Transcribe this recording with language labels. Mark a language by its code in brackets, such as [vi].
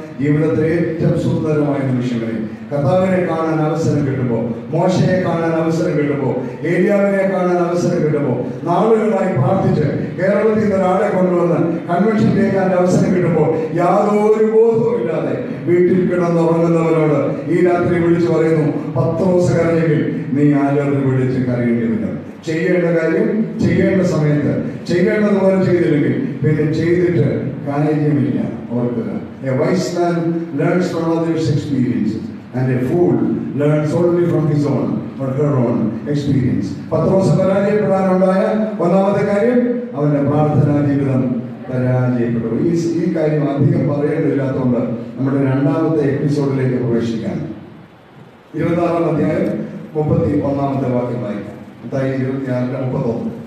[ml] ജീവിതത്തിലെ ഏറ്റവും സുന്ദരമായ നിമിഷങ്ങളിൽ കർത്താവിനെ കാണാൻ അവസരം കിട്ടുമ്പോൾ, മോശയെ കാണാൻ അവസരം കിട്ടുമ്പോൾ, ഏലിയാവിനെ കാണാൻ അവസരം കിട്ടുമ്പോൾ, നാളുകളായി പ്രാർത്ഥിച്ച് കേരളത്തിൽ നിന്ന് ഒരാളെ കൊണ്ടുവന്ന് കൺവെൻഷൻ കേൾക്കാൻ അവസരം കിട്ടുമ്പോൾ യാതൊരു ബോധവും ഇല്ലാതെ വീട്ടിൽ കിടന്നുറങ്ങുന്നവരോട് ഈ രാത്രി വിളിച്ചു പറയുന്നു, പത്രോസ് കരഞ്ഞെങ്കിൽ നീ ആലറി വിളിച്ച് കരയേണ്ടി വരും. ചെയ്യേണ്ട കാര്യം ചെയ്യേണ്ട സമയത്ത് ചെയ്യേണ്ടതുപോലെ ചെയ്തില്ലെങ്കിൽ പിന്നെ ചെയ്തിട്ട് കാര്യമില്ല. ഓർക്കുക, [en] a wise man learns from others' experiences and a fool learns only from his own or her own experience. [ml] പത്രോസ് പരാജയപ്പെടാനുണ്ടായ ഒന്നാമത്തെ കാര്യം അവന്റെ പ്രാർത്ഥനാ ജീവിതം പരാജയപ്പെട്ടു. ഈ കാര്യം അധികം പറയേണ്ടതില്ലാത്തതുകൊണ്ട് നമ്മുടെ രണ്ടാമത്തെ എപ്പിസോഡിലേക്ക് പ്രവേശിക്കാം. 26-ാം അധ്യായം 31-ാമത്തെ വാക്യം വായിക്കാം. 26:31.